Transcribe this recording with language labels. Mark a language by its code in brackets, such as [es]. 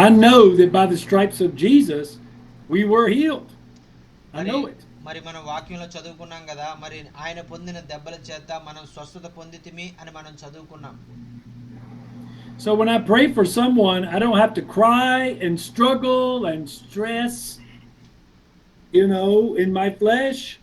[en] I know that by the stripes of Jesus we were healed. I know it. [te] మరి మనం వాక్యంలో చదువుకున్నాం కదా, మరి ఆయన పొందిన దెబ్బల చేత మనం స్వస్థత పొందితిమి అని మనం చదువుకున్నాం. [en] So when I pray for someone, I don't have to cry and struggle and stress, in my flesh.